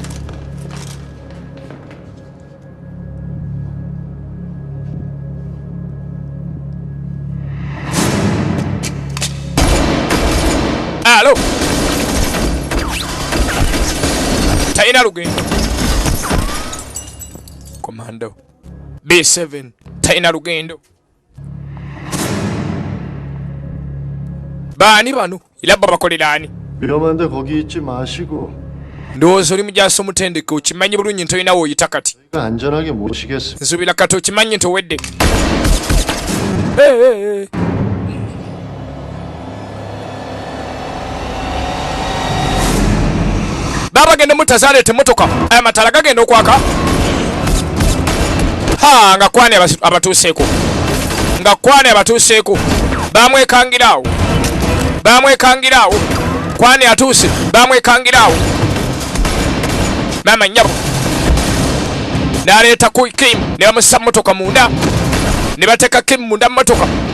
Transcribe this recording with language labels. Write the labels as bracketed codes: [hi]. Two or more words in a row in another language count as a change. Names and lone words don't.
[lg] alo talina lugendo komando B7 talina lugendo baani bano era babakoleraani [ko] 위험한데 거기 있지 마시고 [lg] ndowooza oli mujaasi omutendeke okimanyi bulungi nti olinawo oyita kati [ko] 안전하게 모시겠습니다. [lg] nsuubira kati okimanyi nti owedde babagenda mutazaleeta emmotoka amatala gagenda okwaka nga kwane abatuuseeko bamwekangiraawo kwane atuuse bamwekangiraawo mama nnyabo n'aleeta ku Kim ne bamussa mmotoka munda ne bateeka Kim munda mmotoka